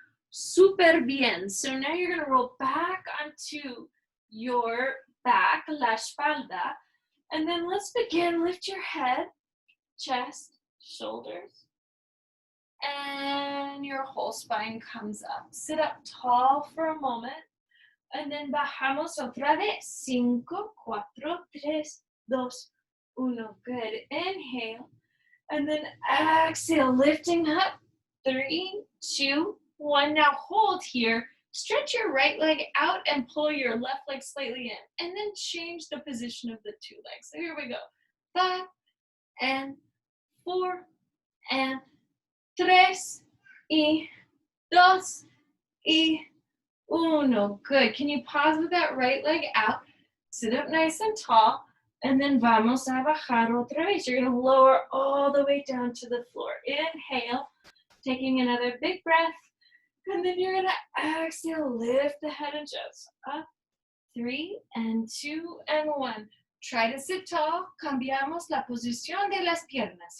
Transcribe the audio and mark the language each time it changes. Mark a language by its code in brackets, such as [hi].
[es] Super bien. [en] So now you're going to roll back onto your back, [es] la espalda. [en] And then let's begin. Lift your head, chest, shoulders. And your whole spine comes up. Sit up tall for a moment. And then [es] bajamos otra vez. [en] 5, 4, 3, 2, 1. Good. Inhale. And then exhale, lifting up. 3, 2, 1. Now hold here. Stretch your right leg out and pull your left leg slightly in. And then change the position of the two legs. So here we go. 5 and 4 and 3 y 2 y 1. Good. Can you pause with that right leg out? Sit up nice and tall. And then [es] vamos a bajar otra vez. [en] You're going to lower all the way down to the floor. Inhale. Taking another big breath. And then you're going to exhale. Lift the head and chest up. 3 and 2 and 1. Try to sit tall. [es] Cambiamos la posición de las piernas.